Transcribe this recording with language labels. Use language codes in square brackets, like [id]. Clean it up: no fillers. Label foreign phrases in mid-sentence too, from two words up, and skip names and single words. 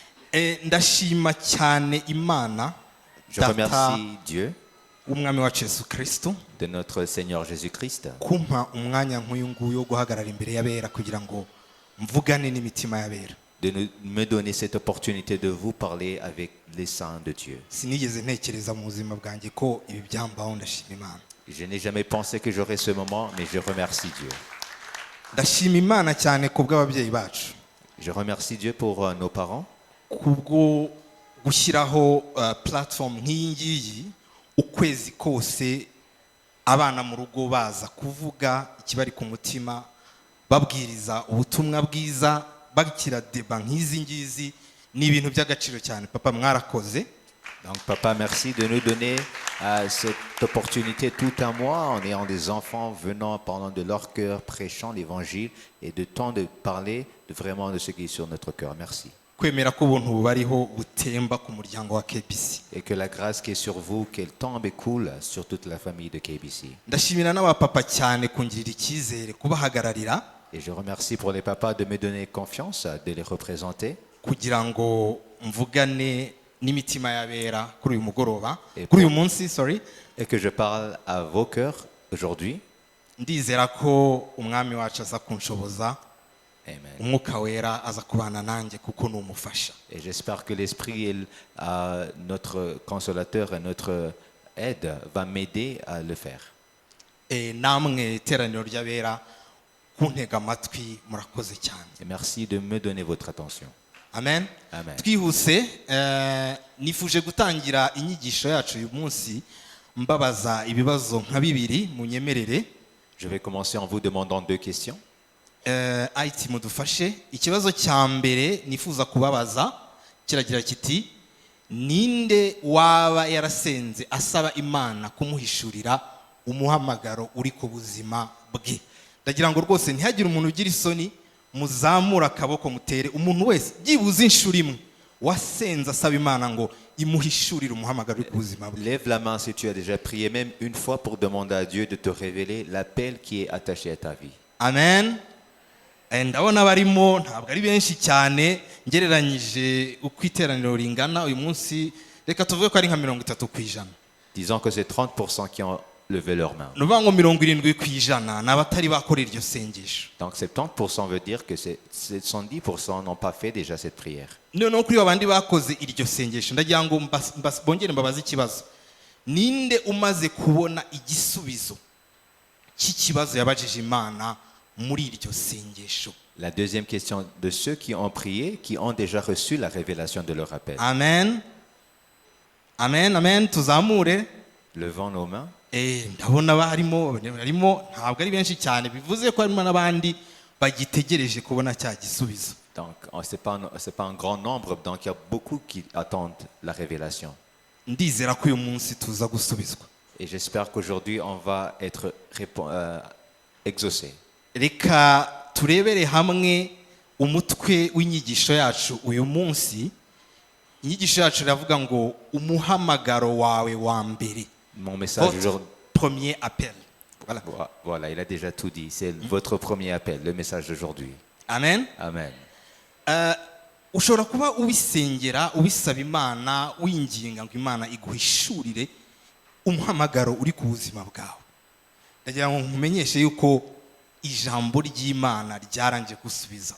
[rw] ndashima cyane Imana [fr] Je remercie Dieu [rw] umwami wacu Yesu Kristo [fr] de notre Seigneur Jésus-Christ [rw] kumpa umwanya nk'uyu nguyu wo guhagarara imbere y'abera kugira ngo mvugane n'imitima y'abera. [fr] de me donner cette opportunité de vous parler avec les saints de Dieu. [rw] Sinigeze ntekereza mu buzima bwanjye ko ibi byambaho, ndashima Imana. [fr] Je n'ai jamais pensé que j'aurais ce moment, mais je remercie Dieu. [rw] Ndashima Imana cyane ku bw'ababyeyi bacu. [fr] Je remercie Dieu pour nos parents, [rw] Kubwo gushyiraho platform nk'iyi ngiyi ukwezi kose abana mu rugo baza kuvuga ikibari ku mutima, babwiriza ubutumwa bwiza, bakira deba nk'izi ngizi, ni ibintu by'agaciro cyane. Papa mwarakoze. [fr] donc papa, merci de nous donner cette opportunité tout un mois en ayant des enfants venant pendant de leur cœur, prêchant l'évangile et de temps de parler vraiment de ce qui est sur notre cœur. Merci. [rw] Kwemera ko ubuntu bubariho butemba ku muryango wa KBC. [fr] Et que la grâce qui est sur vous, qu'elle tombe et coule sur toute la famille de KBC. [rw] Ndashimira n'abapapa cyane kungirira icyizere kubahagararira [fr] Et je remercie pour les papas de me donner confiance, de les représenter. [rw] kugira ngo mvugane n'imitima y'abera kuri uyu mugoroba, [fr] Et [rw] kuri uyu munsi, sorry. [fr] Et que je parle à vos cœurs aujourd'hui. [rw] Ndizera ko umwami wacu aza kunshoboza, Amen. umwuka wera aza kubana nanjye kuko ni umufasha. [fr] Et j'espère que l'Esprit, notre consolateur et notre aide, va m'aider à le faire. [rw] Namwe iteraniro ry'abera kuntega amatwi, murakoze cyane. [fr] Et merci de me donner votre attention. [rw] Amen. Amen. Twihuse, nifuje gutangira inyigisho yacu uyu munsi mbabaza ibibazo nka bibiri, munyemerere. [fr] Je vais commencer en vous demandant 2 questions. [rw] IT mudufashe. Ikibazo cya mbere nifuza kubabaza kiragira kiti: ninde waba yarasenze asaba Imana kumuhishurira umuhamagaro uri ku buzima bwe? Ndagira ngo rwose ntihagire umuntu ugira isoni, muzamura akaboko mutere. Umuntu wese byibuze inshuro imwe wasenze asaba Imana ngo imuhishurire umuhamagaro uri ku buzima bwe. [fr] Lève la main si tu as déjà prié même une fois pour demander à Dieu de te révéler l'appel qui est attaché à ta vie. [rw] Amen. Ndabona barimo ntabwo ari benshi cyane ngereranyije uko iteraniro ringana uyu munsi, reka tuvuge ko ari nka 30%. [fr] Disons que c'est 30% qui ont levé leurs mains. [rw] Nuvuga ngo 70% n'abatari bakora iryo sengesho. [fr] Donc 70% veut dire que 70% n'ont pas fait déjà cette prière. [rw] Noneho kuri babandi bakoze iryo sengesho ndagira ngo bongere mbabaze ikibazo: ninde umaze kubona igisubizo cy'ikibazo yabajije Imana muri iryo sengesho? [fr] La deuxième question, de ceux qui ont prié, qui ont déjà reçu la révélation de leur appel. [rw] Amen. Amen, amen, tuzamure. [fr] Levons nos mains. [rw] Ndabona barimo ntabwo ari benshi cyane, bivuze ko harimo n'abandi bagitegereje kubona cya gisubizo. [fr] Donc c'est pas un grand nombre, donc il y a beaucoup qui attendent la révélation. [rw] Ndizera ko uyu munsi tuza gusubizwa. [fr] Et j'espère qu'aujourd'hui on va être exaucé. [rw] Reka turebere hamwe umutwe w'inyigisho yacu uyu munsi. Inyigisho yacu iravuga ngo umuhamagaro wawe wa mbere. [fr] Mon message aujourd'hui, premier appel. Voilà, il a déjà tout dit. C'est votre premier appel, le message d'aujourd'hui. [rw] Amen. Amen. Ushobora kuba ubisengera, ubisaba Imana, winginga ngo Imana iguhishurire umuhamagaro uri ku buzima bwawe. Ndagira ngo nkumenyeshe yuko ijambo ry'Imana ryaranje gusubiza.